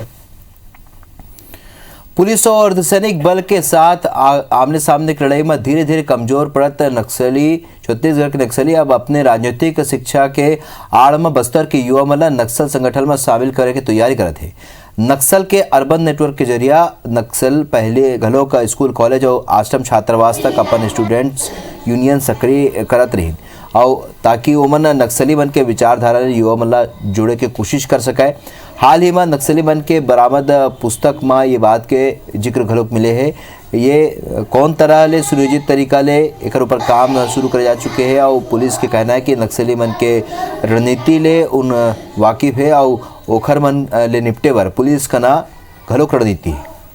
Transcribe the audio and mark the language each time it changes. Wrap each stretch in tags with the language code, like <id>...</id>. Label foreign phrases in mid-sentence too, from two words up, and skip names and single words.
<hne>पुलिस और अर्धसैनिक बल के साथ आमने सामने की लड़ाई में धीरे धीरे कमजोर पड़त नक्सली छत्तीसगढ़ के नक्सली अब अपने राजनीतिक शिक्षा के आड़ में बस्तर के युवा मन नक्सल संगठन में शामिल करे की तैयारी करत है। नक्सल के अर्बन नेटवर्क के जरिया नक्सल पहले घलों का स्कूल कॉलेज और आश्रम छात्रावास तक अपन स्टूडेंट्स यूनियन सक्रिय करत रही और ताकि ओमन नक्सली मन के विचारधारा युवा मन जोड़े के कोशिश कर सके। हाल ही में नक्सली मन के बरामद पुस्तक में ये बात के जिक्र घलोक मिले है। ये कौन तरह ले सुनियोजित तरीका ले एक ऊपर काम शुरू करे जा चुके हैं और पुलिस के कहना है कि नक्सली मन के रणनीति ले उन वाकिफ है और ओखर मन ले निपटे बर पुलिस का ना घलोक रणनीति है।</hne>